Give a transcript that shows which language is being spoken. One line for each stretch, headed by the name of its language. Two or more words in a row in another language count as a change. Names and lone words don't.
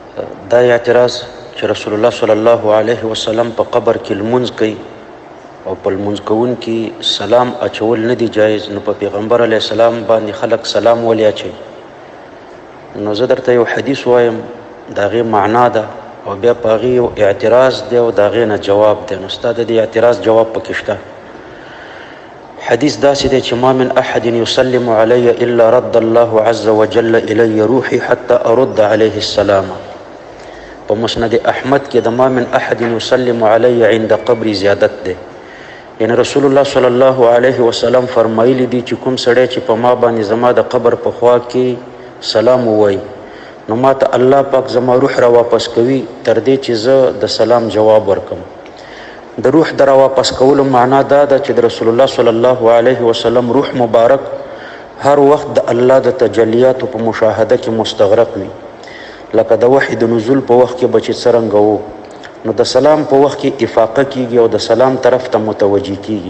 Pashto: دا اعتراض چې
Arabic: رسول الله صلی الله علیه وسلم
Pashto: په قبر کې لمونځ کوي او په لمونځ کوونکي سلام اچول نه دی جایز، نو په پیغمبر
Arabic: علیه السلام
Pashto: باندې خلک سلام ولې اچوي؟ نو زه درته یو حدیث وایم، د هغې معنا ده او بیا په هغې یو اعتراض دی او د هغې نه جواب دی. نو ستا د دې اعتراض جواب پکې شته. حدیث داسې دی چې
Arabic: ما من احد یسلم علی الا رد الله عز وجل الی روحي حتى ارد علیه السلام.
Pashto: په مسند احمد کې د
Arabic: ما من احد یسلم علی عند قبر
Pashto: زیادت دی، یعنی
Arabic: رسول الله صلی الله علیه وسلم
Pashto: فرمایلی دی چې کوم سړی چې په ما باندې زما د قبر په خوا کې سلام ووایي نو ما ته الله پاک زما روح را واپس کوي تر دې چې زه د سلام جواب ورکم. د روح د را واپس کولو معنا دا ده چې د
Arabic: رسول الله صلی الله علیه وسلم
Pashto: روح مبارک هر وخت د الله د تجلیاتو په مشاهده کې مستغرق وي، لکه د وحی د نزول په وخت کې به چې څرنګه وو، نو د سلام په وخت کې افاقه کیږي او د سلام طرف ته متوجه کیږي.